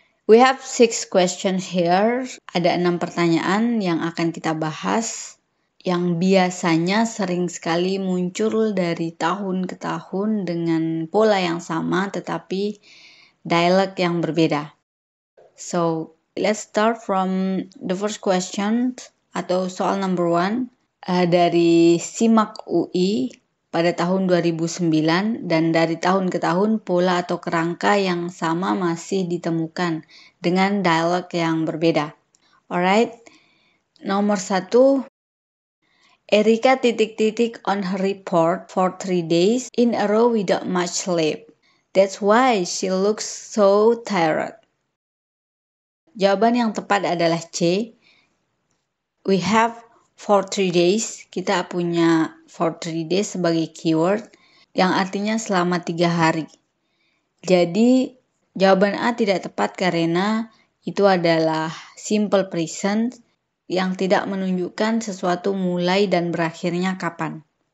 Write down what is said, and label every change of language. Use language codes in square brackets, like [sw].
[en] We have 6 questions here. [id] Ada 6 pertanyaan yang akan kita bahas yang biasanya sering sekali muncul dari tahun ke tahun dengan pola yang sama tetapi dialek yang berbeda. [en] So, let's start from the first question. [id] Atau soal number 1 dari SIMAK UI pada tahun 2009 dan dari tahun ke tahun pola atau kerangka yang sama masih ditemukan dengan dialog yang berbeda. Alright, nomor 1, Erika ... [en] on her report for 3 days in a row without much sleep. That's why she looks so tired. [id] Jawaban yang tepat adalah C. [en] We have for 3 days, [id] kita punya for 3 days sebagai keyword yang artinya selama 3 hari. Jadi jawaban A tidak tepat karena itu adalah simple present yang tidak menunjukkan sesuatu mulai dan berakhirnya kapan.